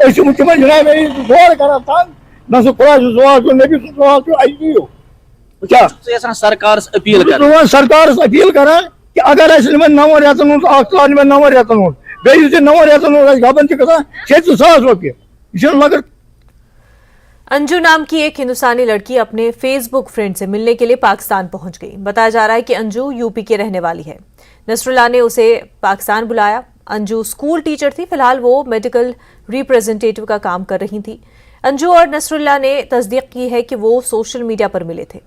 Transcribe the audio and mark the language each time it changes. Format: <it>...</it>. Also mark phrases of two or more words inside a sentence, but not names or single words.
<ks>أسۍ چھِ تِمن جناب دورٕ کران تنگ، نہ سُہ خۄدا سُنٛد سوال چھُ، نبی سُنٛد سوال چھُ، اَسہِ دِیِو۔ کیٛاہ سرکارس اپیل کران؟ سرکارس اپیل کران کہ اگر اَسہِ یِمن 9 رٮ۪تن ہُنٛد اکھ ژھانڈ یِمن 9 رٮ۪تن ہُنٛد، بیٚیہِ یُس یہِ 9 رٮ۪تن ہُنٛد اَسہِ گبن چھِ گژھان 600 رۄپیہِ، یہِ چھُنہٕ مگر۔</ks> <ur>انجو نام کی ایک ہندوستانی لڑکی اپنے فیس بک فرینڈ سے ملنے کے لیے پاکستان پہنچ گئی۔ بتایا جا رہا ہے کہ انجو یو پی کے رہنے والی ہے۔ نصر اللہ نے اسے پاکستان بلایا۔ انجو</ur> <en>school teacher</en> <ur>تھی، فی الحال وہ</ur> <en>medical representative</en> <ur>کا کام کر رہی تھی۔ انجو اور نصر اللہ نے تصدیق کی ہے کہ وہ</ur> <en>social media</en> <ur>پر ملے تھے۔</ur>